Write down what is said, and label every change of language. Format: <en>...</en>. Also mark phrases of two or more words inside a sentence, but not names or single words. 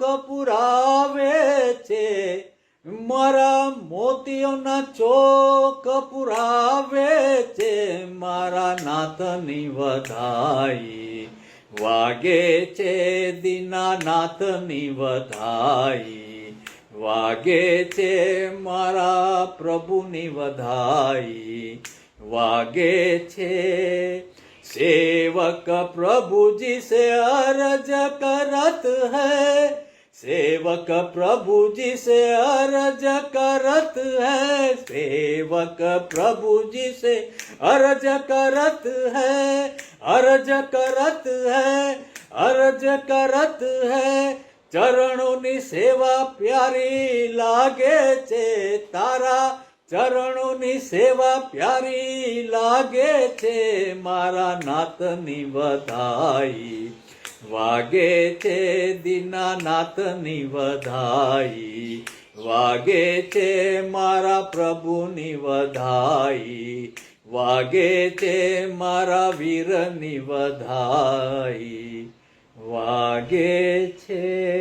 <gu>પુરાવે છે, મારા મોતીઓના ચોક પુરાવે છે, મારા નાથની વધાઈ વાગે છે, દીનાનાથની વધાઈ વાગે છે, મારા પ્રભુની વધાઈ વાગે છે.</gu> <hi>सेवक प्रभु जी से अर्ज करत है, सेवक प्रभु जी से अर्ज करत है, सेवक प्रभु जी से अर्ज करत है, अर्ज करत है, अर्ज करत है.</hi> <gu>ચરણોં સેવા પ્યારી લાગે છે, તારા ચરણોની સેવા પ્યારી લાગે છે, મારા નાથની વધાઈ વાગે છે, દીનાનાથની વધાઈ વાગે છે, મારા પ્રભુની વધાઈ વાગે છે, મારા વીરની વધાઈ વાગે છે.</gu>